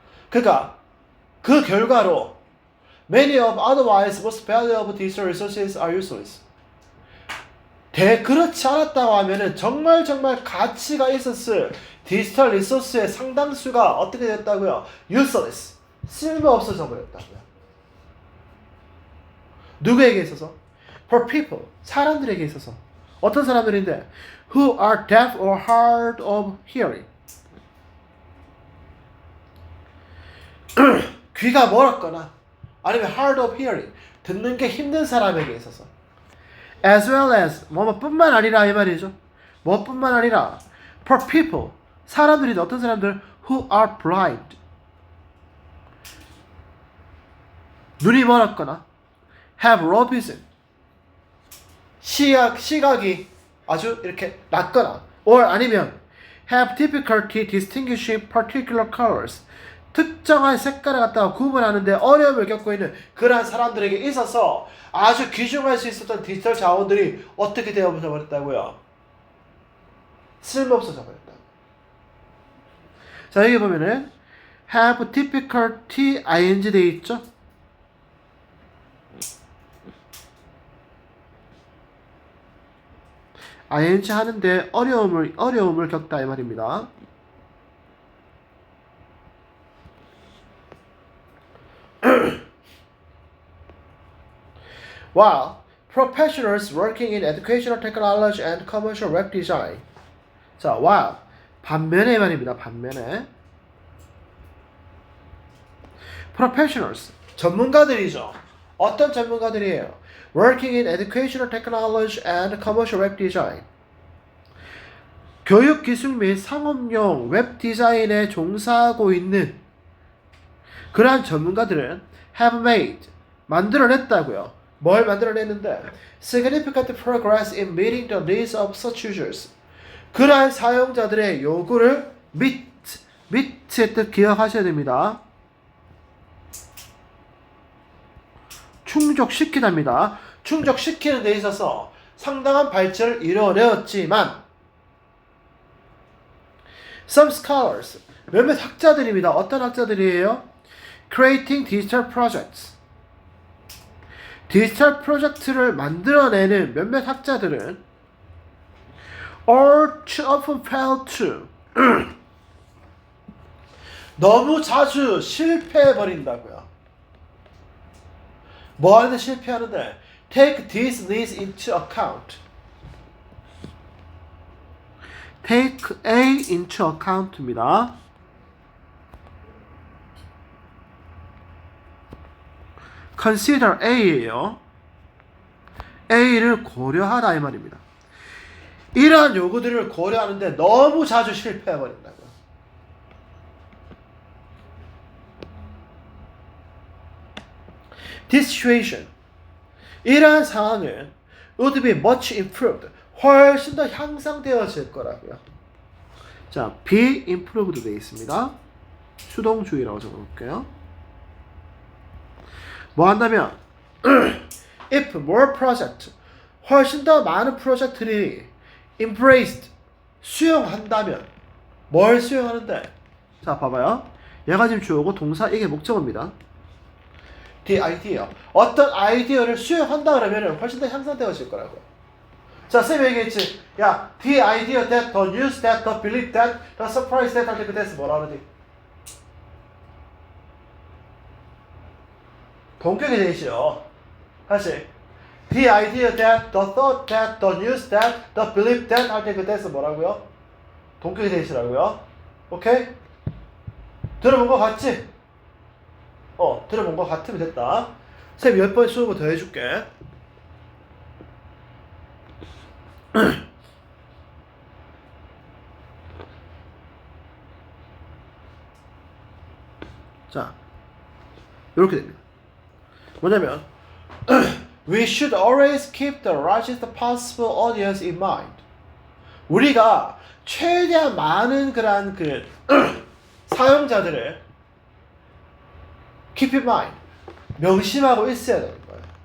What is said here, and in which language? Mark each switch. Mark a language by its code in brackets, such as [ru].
[ko] 그러니까 그 결과로 [en] many of otherwise most valuable digital resources are useless. [ko] 그렇지 않았다고 하면은 정말 가치가 있었을 디지털 리소스의 상당수가 어떻게 됐다고요? [en] useless. [ko] 쓸모없어져 버렸다고요. 누구에게 있어서? [en] For people. [ko] 사람들에게 있어서. 어떤 사람들인데? [en] Who are deaf or hard of hearing. [ko] 귀가 멀었거나 아니면 [en] hard of hearing. [ko] 듣는 게 힘든 사람에게 있어서. [en] As well as [ko] 뭐뿐만 아니라 이 말이죠. 뭐뿐만 아니라 [en] for people. [ko] 사람들이 어떤 사람들? [en] Who are blind. [ko] 눈이 멀었거나 [en] have low vision. [ko] 시각이 아주 이렇게 낮거나 [en] or 아니면 have difficulty distinguishing particular colors. [ko] 특정한 색깔을 갖다가 구분하는데 어려움을 겪고 있는 그러한 사람들에게 있어서 아주 귀중할 수 있었던 디지털 자원들이 어떻게 되어버려 버렸다고요? 쓸모없어져 버렸다. 자 여기 보면은 have difficulty ing 돼 있죠? ing 하는데 어려움을 겪다 이 말입니다. [en] While professionals working in educational technology and commercial web design. [ko] 자, while 반면에 말입니다. 반면에 professionals 전문가들이죠. 어떤 전문가들이에요? [en] Working in educational technology and commercial web design. [ko] 교육 기술 및 상업용 웹 디자인에 종사하고 있는 그러한 전문가들은 [en] have made [ko] 만들어냈다고요. 뭘 만들어냈는데? [en] Significant progress in meeting the needs of such users. [ko] 그러한 사용자들의 요구를 meet의 뜻 기억하셔야 됩니다. 충족시키답니다. 충족시키는 데 있어서 상당한 발전을 이뤄내었지만 [en] some scholars [ko] 몇몇 학자들입니다. 어떤 학자들이에요? [en] Creating digital projects. [ko] 디지털 프로젝트를 만들어내는 몇몇 학자들은 [en] or too often fail to [ko] 너무 자주 실패해버린다고요. 뭐 하는데 실패하는데? [en] Take these needs into account. Take A into account입니다. Consider A예요. [ko] A를 고려하라 이 말입니다. 이러한 요구들을 고려하는데 너무 자주 실패해버린다고요. [en] This situation, [ko] 이러한 상황은 [en] would be much improved. [ko] 훨씬 더 향상되어질 거라고요. 자, be improved 되어 있습니다. 수동주의라고 적어볼게요. 뭐 한다면 [en] if more project [ko] 훨씬 더 많은 프로젝트들이 embraced 수용한다면 뭘 수용하는데? 자, 봐봐요. 얘가 지금 주어고 동사 이게 목적어입니다. [en] the idea [ko] 어떤 아이디어를 수용한다 그러면 훨씬 더 향상되어질 거라고요. 자, 쌤이 얘기했지. [en] 야, the idea that, the news that, the belief that, the surprise that 할때 그 that's [ko] 뭐라 그러지? 동격이 되시죠. [en] 다시 the idea that, the thought that, the news that, the belief that 할때 그 that's [ko] 뭐라고요? 동격이 되시라고요. 오케이? 들어본 거 같지? 들어본 거 같으면 됐다. 쌤 10번 수업을 더 해줄게. 자, 이렇게 됩니다. [en] 뭐냐면 We should always keep the largest possible audience in mind. [ko] 우리가 최대한 많은 그러한 그 사용자들을 [en] keep in mind [ko] 명심하고 있어야 되는 거예요.